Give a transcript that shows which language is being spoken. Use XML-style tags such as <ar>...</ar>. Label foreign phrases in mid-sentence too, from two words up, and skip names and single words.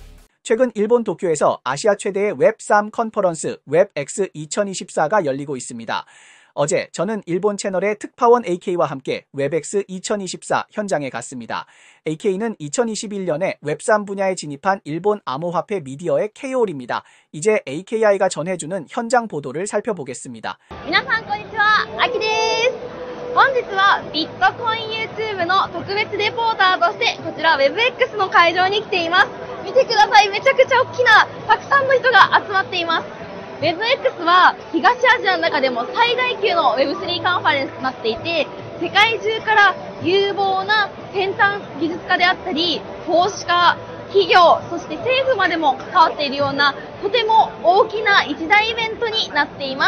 <ko>최근 일본 도쿄에서 아시아 최대의 웹3 컨퍼런스 웹X 2024가 열리고 있습니다. 어제 저는 일본 채널의 특파원 AK와 함께 웹엑스 2024 현장에 갔습니다. AK는 2021년에 웹3 분야에 진입한 일본 암호화폐 미디어의 KOL입니다. 이제 AKI가 전해주는 현장 보도를 살펴보겠습니다.</ko> <ja>皆さんこんにちは、あきです。本日はビットコイン YouTube の特別レポーターとしてこちら WebX の会場に来ています。見てください、めちゃくちゃ大きなたくさんの人が集まっています。WebX は東アジアの中でも最大級の Web3 カンファレンスとなっていて、世界中から有望な先端技術家であったり、投資家、企業、そして政府までも関わっているようなとても大きな一大イベントになっています。</ja>